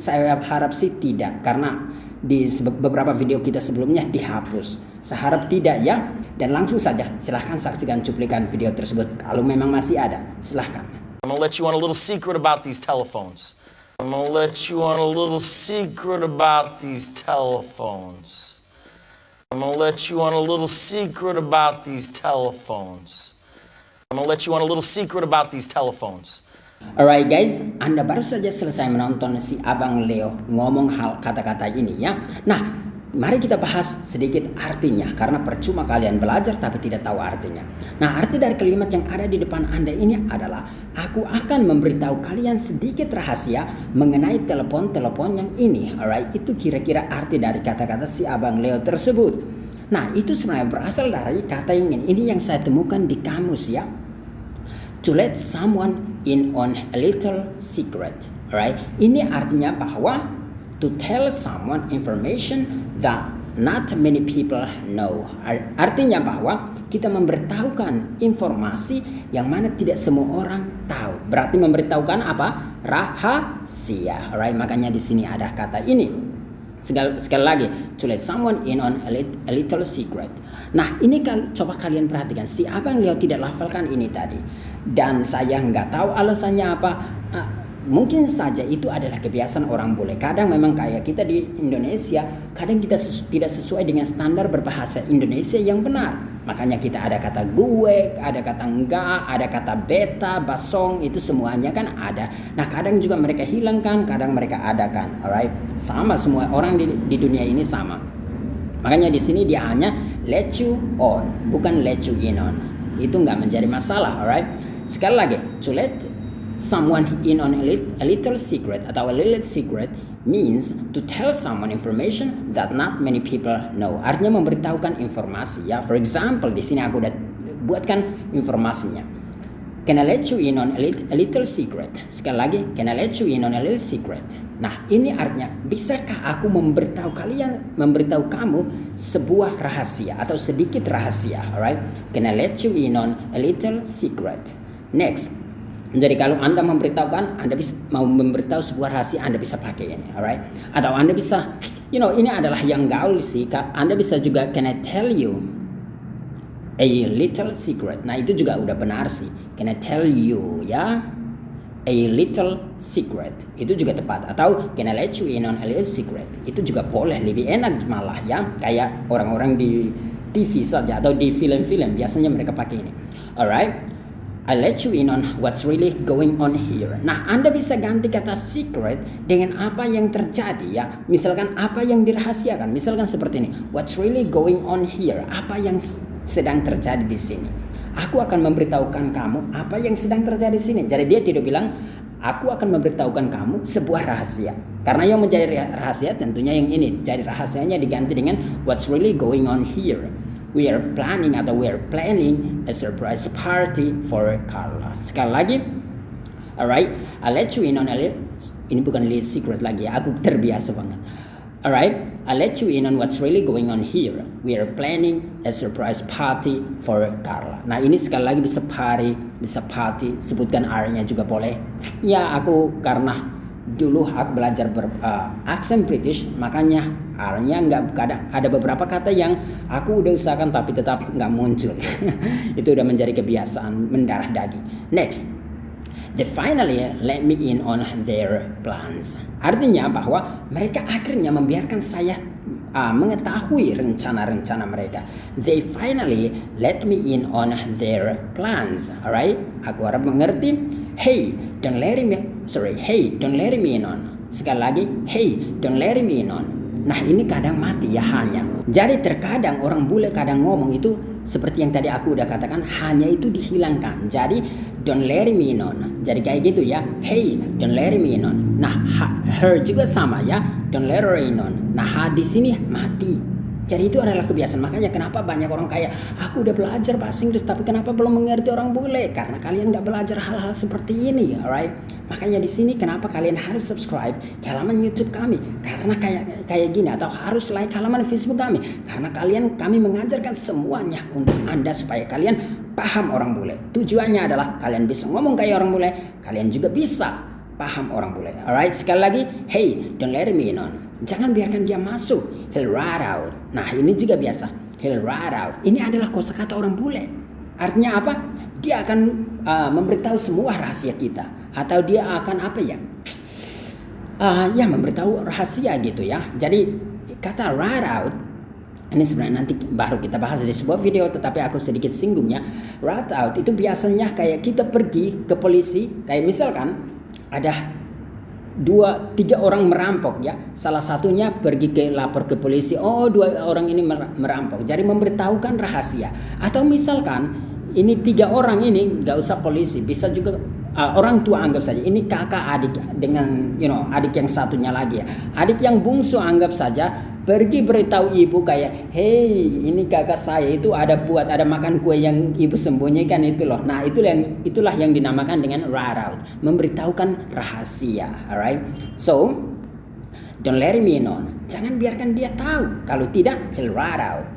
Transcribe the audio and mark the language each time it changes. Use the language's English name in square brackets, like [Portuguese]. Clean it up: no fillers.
[Indonesian] Saya harap sih tidak, karena di beberapa video kita sebelumnya dihapus. Saya harap tidak ya. Dan langsung saja silahkan saksikan cuplikan video tersebut. Kalau memang masih ada, silahkan. [English] I'm gonna let you on a little secret about these telephones. I'm gonna let you on a little secret about these telephones. I'm gonna let you on a little secret about these telephones. I'm gonna let you on a little secret about these telephones. [Indonesian] Alright guys, Anda baru saja selesai menonton si Abang Leo ngomong hal kata-kata ini ya. Nah, mari kita bahas sedikit artinya, karena percuma kalian belajar tapi tidak tahu artinya. Nah, arti dari kalimat yang ada di depan Anda ini adalah, aku akan memberitahu kalian sedikit rahasia mengenai telepon-telepon yang ini. Alright, itu kira-kira arti dari kata-kata si Abang Leo tersebut. Nah, itu sebenarnya berasal dari kata yang ini yang saya temukan di kamus ya. [English] To let someone in on a little secret. Alright, [Indonesian] ini artinya bahwa [English] to tell someone information that not many people know. [Indonesian] Artinya bahwa kita memberitahukan informasi yang mana tidak semua orang tahu. Berarti memberitahukan apa? Rahasia. Alright, makanya di sini ada kata ini. Sekali lagi, [English] to let someone in on a little secret. [Indonesian] Nah, ini coba kalian perhatikan, si Abang Leo tidak lafalkan ini tadi. Dan saya nggak tahu alasannya apa. Mungkin saja itu adalah kebiasaan orang bule. Kadang memang kayak kita di Indonesia, kadang kita tidak sesuai dengan standar berbahasa Indonesia yang benar. Makanya kita ada kata gue, ada kata enggak, ada kata beta, basong, itu semuanya kan ada. Nah, kadang juga mereka hilangkan, kadang mereka adakan. Alright, sama semua orang di dunia ini sama. Makanya di sini dia hanya [English] let you on, [Indonesian] bukan [English] let you in on. [Indonesian] Itu nggak menjadi masalah. [English] Alright. [Indonesian] Sekali lagi, [English] to let someone in on a little secret [Indonesian] atau [English] a little secret means to tell someone information that not many people know. [Indonesian] Artinya memberitahukan informasi ya. [English] For example, [Indonesian] di sini aku udah buatkan informasinya. [English] Can I let you in on a little secret? [Indonesian] Sekali lagi, [English] can I let you in on a little secret? [Indonesian] Nah, ini artinya, bisakah aku memberitahu kamu sebuah rahasia atau sedikit rahasia? [English] Alright? Can I let you in on a little secret? Next. [Indonesian] Jadi kalau Anda memberitahukan, Anda bisa mau memberitahu sebuah rahasia, Anda bisa pakai ini, alright? Atau Anda bisa, ini adalah yang gaul sih. Anda bisa juga, [English] can I tell you a little secret? [Indonesian] Nah, itu juga udah benar sih. [English] Can I tell you ya, a little secret? [Indonesian] Itu juga tepat. [English] Atau can I let you in on a little secret? [Indonesian] Itu juga boleh, lebih enak malah ya. Kayak orang-orang di TV saja atau di film-film biasanya mereka pakai ini, alright? [English] I let you in on what's really going on here. [Indonesian] Nah, Anda bisa ganti kata secret dengan apa yang terjadi ya. Misalkan apa yang dirahasiakan. Misalkan seperti ini. [English] What's really going on here? [Indonesian] Apa yang sedang terjadi di sini. Aku akan memberitahukan kamu apa yang sedang terjadi di sini. Jadi dia tidak bilang, aku akan memberitahukan kamu sebuah rahasia. Karena yang menjadi rahasia tentunya yang ini. Jadi rahasianya diganti dengan [English] what's really going on here. We are planning a surprise party for Carla. [Indonesian] Sekali lagi, alright, [English] I'll let you in on [Indonesian] ini bukan [English] little secret [Indonesian] lagi ya, aku terbiasa banget. [English] Alright, I'll let you in on what's really going on here. We are planning a surprise party for Carla. [Indonesian] Nah, ini sekali lagi bisa party, sebutkan R-nya juga boleh. Ya, aku karena dulu aku belajar aksen British, makanya R-nya nggak ada beberapa kata yang aku udah usahakan tapi tetap nggak muncul. Itu udah menjadi kebiasaan mendarah daging. [English] Next, they finally let me in on their plans. [Indonesian] Artinya bahwa mereka akhirnya membiarkan saya mengetahui rencana-rencana mereka. [English] They finally let me in on their plans. Alright, [Indonesian] aku harap mengerti. [English] Hey, don't let me in on. [Indonesian] Sekali lagi, [English] hey, don't let me in on. [Indonesian] Nah, ini kadang mati ya hanya. Jadi terkadang orang bule kadang ngomong itu seperti yang tadi aku udah katakan, hanya itu dihilangkan. [English] Jadi don't let me in on. [Indonesian] Jadi kayak gitu ya. [English] Hey, don't let me in on. Nah, her [Indonesian] juga sama ya. [English] Don't let her in on. [Indonesian] Nah, di sini mati. Jadi itu adalah kebiasaan. Makanya kenapa banyak orang kayak, aku udah belajar bahasa Inggris tapi kenapa belum mengerti orang bule? Karena kalian nggak belajar hal-hal seperti ini, alright? Makanya di sini kenapa kalian harus subscribe ke halaman YouTube kami? Karena kayak gini, atau harus like halaman Facebook kami? Karena kami mengajarkan semuanya untuk Anda supaya kalian paham orang bule. Tujuannya adalah kalian bisa ngomong kayak orang bule, kalian juga bisa paham orang bule. [English] Alright, [Indonesian] sekali lagi, [English] hey, don't let me in on. [Indonesian] Jangan biarkan dia masuk. [English] He'll rat out. [Indonesian] Nah, ini juga biasa. He'll rat out. Ini adalah kosakata orang bule. Artinya apa? Dia akan memberitahu semua rahasia kita. Atau dia akan apa ya? Memberitahu rahasia gitu ya. Jadi kata rat out ini sebenarnya nanti baru kita bahas di sebuah video, tetapi aku sedikit singgung ya. Rat out itu biasanya kayak kita pergi ke polisi, kayak misalkan ada 2-3 orang merampok ya, salah satunya pergi lapor ke polisi, oh 2 orang ini merampok, jadi memberitahukan rahasia. Atau misalkan ini 3 orang ini nggak usah polisi, bisa juga orang tua, anggap saja ini kakak adik dengan adik yang satunya lagi ya, adik yang bungsu anggap saja pergi beritahu ibu kayak, hey, ini kakak saya itu ada makan kue yang ibu sembunyikan itu loh. Nah, itulah yang dinamakan dengan rat out, memberitahukan rahasia. [English] Alright, so don't let him in on. [Indonesian] Jangan biarkan dia tahu. Kalau tidak, [English] he'll rat out.